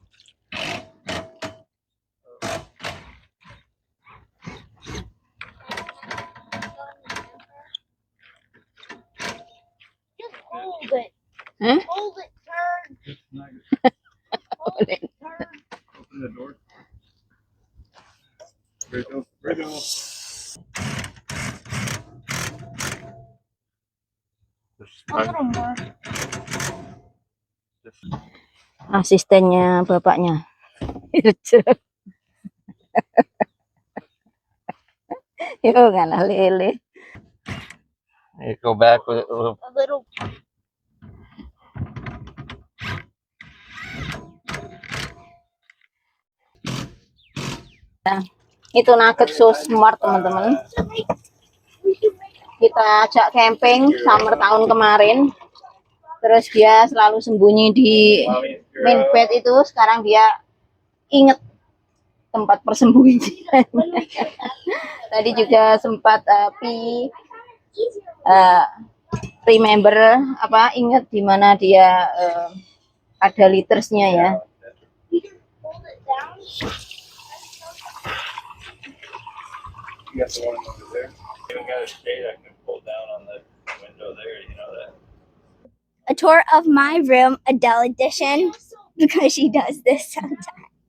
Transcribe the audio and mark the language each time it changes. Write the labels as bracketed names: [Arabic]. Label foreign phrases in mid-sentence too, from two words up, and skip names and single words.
[English] Just hold it. Huh? Hold it, turn. Just snug it. Hold it, turn. Open the door. Brenda, Brenda. A little more. [Indonesian] Asistennya bapaknya. [Javanese] Yo ngalah lele. [English] You go back with it a little. A little. [Indonesian] Itu nugget [English] so smart [Indonesian] teman-teman. Kita ajak [English] camping summer [Indonesian] tahun kemarin. Terus dia selalu sembunyi di [English] main bed [Indonesian] itu. Sekarang dia inget tempat persembunyian. Tadi juga sempat remember apa inget di mana dia ada litersnya ya. [English] Hold it down. You got the one over there. You even got a shade I can pull down on the window there. You know that. A tour of my room, Adele edition, because she does this sometimes.